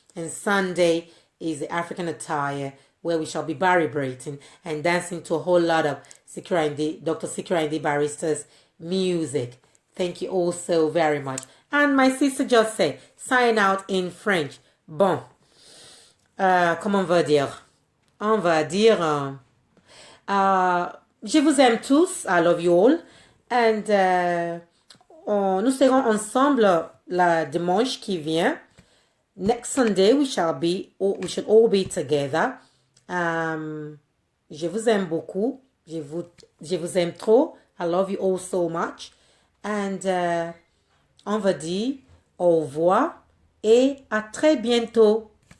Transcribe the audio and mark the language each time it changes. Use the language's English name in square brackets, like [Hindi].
[English] And Sunday is the African attire where we shall be vibrating and dancing to a whole lot of Dr. Sikira Barrister's music. Thank you all so very much. And my sister just said, sign out in French. [French] Bon. Comment on va dire? On va dire, je vous aime tous, [English] I love you all, [French] and nous serons ensemble la dimanche qui vient. [English] Next Sunday we should all be together. [French] Je vous aime beaucoup, je vous aime trop, [English] I love you all so much, [French] and on va dire au revoir et à très bientôt.